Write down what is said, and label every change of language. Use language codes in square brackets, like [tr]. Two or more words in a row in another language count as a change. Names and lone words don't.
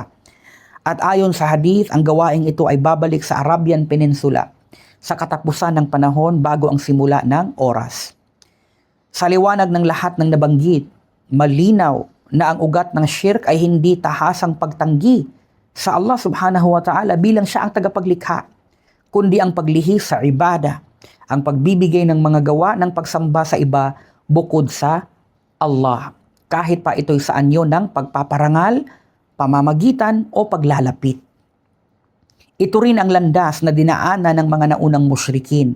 [tl] At ayon sa hadith, ang gawaing ito ay babalik sa Arabian Peninsula sa katapusan ng panahon bago ang simula ng oras. Sa liwanag ng lahat ng nabanggit, malinaw na ang ugat ng shirk ay hindi tahasang pagtanggi sa Allah [ar] سبحانه وتعالى [tl] bilang siya ang tagapaglikha, kundi ang paglihis sa ibada, ang pagbibigay ng mga gawa ng pagsamba sa iba bukod sa Allah, kahit pa ito'y sa anyo ng pagpaparangal, pamamagitan o paglalapit. Ito rin ang landas na dinaanan ng mga naunang musyrikin.